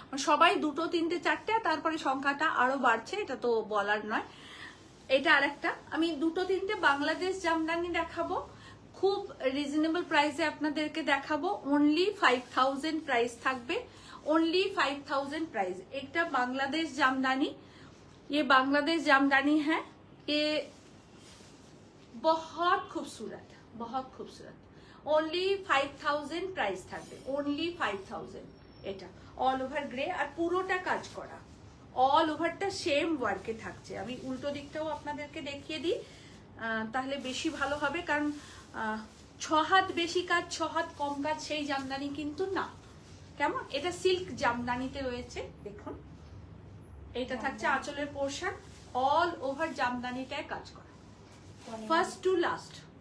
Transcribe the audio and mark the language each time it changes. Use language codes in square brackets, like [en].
[bn] সবাই দুটো তিনটে চারটে, তারপরে সংখ্যাটা আরো বাড়ছে, এটা তো বলার নয়। এটা আরেকটা, আমি দুটো তিনটে বাংলাদেশ জামদানি দেখাবো, খুব রিজনেবল প্রাইসে আপনাদেরকে দেখাবো। অনলি 5000 প্রাইস থাকবে, [en] Only 5000 price. [hi] एक बांग्लादेश जामदानी, ये बांग्लादेश जामदानी है, ये बहुत खूबसूरत, बहुत खूबसूरत। [en] Only 5000 price থাকবে, only 5000। [bn] এটা অল ওভার গ্রে আর পুরোটা কাজ করা, অল ওভারটা সেম ওয়ার্কে থাকছে। আমি উল্টো দিকটাও আপনাদেরকে দেখিয়ে দিই, তাহলে বেশি ভালো হবে, কারণ 6 হাত বেশি কাজ 6 হাত কম কাজ সেই জামদানি কিন্তু না। কেমন, এটা সিল্ক জামদানিতে রয়েছে, দেখুন এটা থাকছে আঁচলের পোর্শন, অল ওভার জামদানিটায় কাজ করা, ফার্স্ট টু লাস্ট।